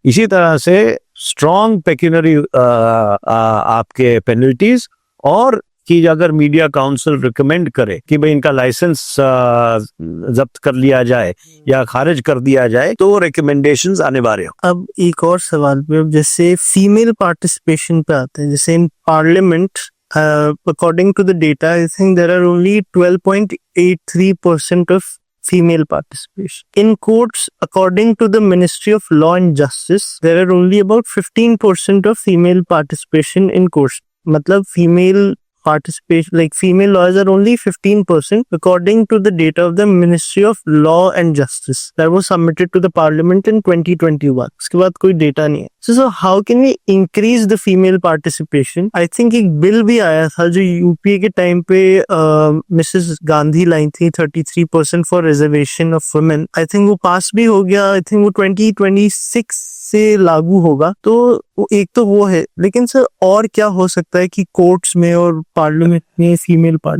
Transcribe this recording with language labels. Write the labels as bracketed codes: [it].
[hi] इसी तरह से स्ट्रॉन्ग पेक्यूनरी आपके पेनल्टीज, और कि अगर मीडिया काउंसिल रिकमेंड करे कि भाई इनका लाइसेंस जब्त कर लिया जाए या खारिज कर दिया जाए तो रिकमेंडेशंस अनिवार्य हो। अब एक और सवाल पे, जैसे फीमेल पार्टिसिपेशन पे आते हैं, जैसे [en] In parliament according to the data I think there are only 12.83% of female participation. In courts, according to the Ministry of Law and Justice, there are only about 15% of female participation in courts. [hi] मतलब [en] female participation, like female lawyers are only 15% according to the data of the Ministry of Law and Justice that was submitted to the Parliament in 2021. [hi] उसके बाद कोई data नहीं है। [en] So how can we increase the female participation? I think [hi] एक bill भी आया था जो यूपीए के टाइम पे मिसेस गांधी लाई थी, 33% [en] For reservation of women. I think [hi] वो पास भी हो गया, आई थिंक वो 2026 से लागू होगा। तो एक तो वो है, लेकिन सर और क्या हो सकता है कि कोर्ट्स में और पार्लियामेंट में फीमेल पार्ट?